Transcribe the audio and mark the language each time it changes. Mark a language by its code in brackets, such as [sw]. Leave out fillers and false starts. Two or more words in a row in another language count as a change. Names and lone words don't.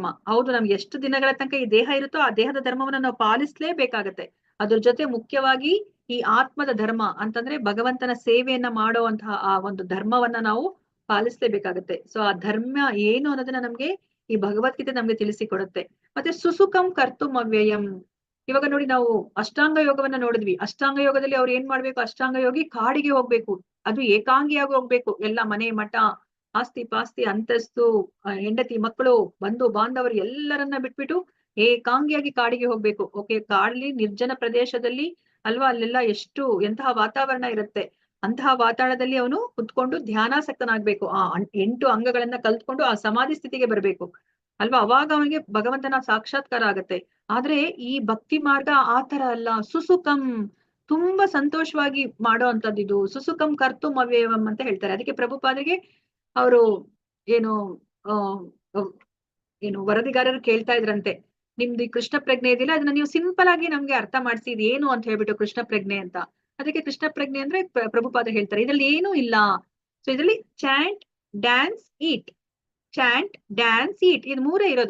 [kn] ಹೌದು, ನಮ್ಗೆ ಎಷ್ಟು ದಿನಗಳ ತನಕ ಈ ದೇಹ ಇರುತ್ತೋ ಆ ದೇಹದ ಧರ್ಮವನ್ನ ನಾವು ಪಾಲಿಸ್ಲೇಬೇಕಾಗತ್ತೆ. ಅದ್ರ ಜೊತೆ ಮುಖ್ಯವಾಗಿ ಈ ಆತ್ಮದ ಧರ್ಮ ಅಂತಂದ್ರೆ ಭಗವಂತನ ಸೇವೆಯನ್ನ ಮಾಡುವಂತಹ ಆ ಒಂದು ಧರ್ಮವನ್ನ ನಾವು ಪಾಲಿಸ್ಲೇಬೇಕಾಗತ್ತೆ. ಸೊ ಆ ಧರ್ಮ ಏನು ಅನ್ನೋದನ್ನ ನಮ್ಗೆ ಈ ಭಗವದ್ಗೀತೆ ನಮ್ಗೆ ತಿಳಿಸಿಕೊಡುತ್ತೆ. [sa] ಮತ್ತೆ ಸುಸುಖಂ ಕರ್ತುಂ ಅವ್ಯಯಂ. [kn] ಇವಾಗ ನೋಡಿ, ನಾವು ಅಷ್ಟಾಂಗ ಯೋಗವನ್ನ ನೋಡಿದ್ವಿ. ಅಷ್ಟಾಂಗ ಯೋಗದಲ್ಲಿ ಅವ್ರು ಏನ್ ಮಾಡ್ಬೇಕು, ಅಷ್ಟಾಂಗ ಯೋಗಿ ಕಾಡಿಗೆ ಹೋಗ್ಬೇಕು, ಅದು ಏಕಾಂಗಿಯಾಗಿ ಹೋಗ್ಬೇಕು. ಎಲ್ಲ ಮನೆ ಮಠ ಆಸ್ತಿ ಪಾಸ್ತಿ ಅಂತಸ್ತು ಹೆಂಡತಿ ಮಕ್ಕಳು ಬಂಧು ಬಾಂಧವರು ಎಲ್ಲರನ್ನ ಬಿಟ್ಬಿಟ್ಟು ಏಕಾಂಗಿಯಾಗಿ ಕಾಡಿಗೆ ಹೋಗ್ಬೇಕು. ಓಕೆ, ಕಾಡಲ್ಲಿ ನಿರ್ಜನ ಪ್ರದೇಶದಲ್ಲಿ ಅಲ್ವಾ, ಅಲ್ಲೆಲ್ಲ ಎಂತಹ ವಾತಾವರಣ ಇರುತ್ತೆ. ಅಂತಹ ವಾತಾವರಣದಲ್ಲಿ ಅವನು ಕುತ್ಕೊಂಡು ಧ್ಯಾನಾಸಕ್ತನಾಗ್ಬೇಕು. ಆ 8 ಅಂಗಗಳನ್ನ ಕಲ್ತ್ಕೊಂಡು ಆ ಸಮಾಧಿ ಸ್ಥಿತಿಗೆ ಬರ್ಬೇಕು ಅಲ್ವಾ. ಅವಾಗ ಅವನಿಗೆ ಭಗವಂತನ ಸಾಕ್ಷಾತ್ಕಾರ ಆಗತ್ತೆ. ಆದ್ರೆ ಈ ಭಕ್ತಿ ಮಾರ್ಗ ಆ ತರ ಅಲ್ಲ. ಸುಸುಖಂ, ತುಂಬಾ ಸಂತೋಷವಾಗಿ ಮಾಡೋ ಅಂತದ್ದು ಇದು. [sa] ಸುಸುಖಂ ಕರ್ತುಂ ಅವ್ಯಯಂ [kn] ಅಂತ ಹೇಳ್ತಾರೆ. ಅದಕ್ಕೆ ಪ್ರಭುಪಾದರಿಗೆ ಅವರು ಏನು ಆ ಏನು ವರದಿಗಾರರು ಕೇಳ್ತಾ ಇದ್ರಂತೆ, ನಿಮ್ದು ಈ ಕೃಷ್ಣ ಪ್ರಜ್ಞೆ ಇದೆಯಲ್ಲ ಅದನ್ನ ನೀವು ಸಿಂಪಲ್ ಆಗಿ ನಮ್ಗೆ ಅರ್ಥ ಮಾಡಿಸಿ, ಇದು ಏನು ಅಂತ ಹೇಳ್ಬಿಟ್ಟು ಕೃಷ್ಣ ಪ್ರಜ್ಞೆ ಅಂತ. ಅದಕ್ಕೆ ಕೃಷ್ಣ ಪ್ರಜ್ಞೆ ಅಂದ್ರೆ ಪ್ರಭುಪಾದ ಹೇಳ್ತಾರೆ ಇದ್ರಲ್ಲಿ ಏನೂ ಇಲ್ಲ. ಸೊ ಇದ್ರಲ್ಲಿ [en] chant, dance, eat, chant, dance, eat, [kn] ಇದು ಮೂರೇ ಇರೋದು.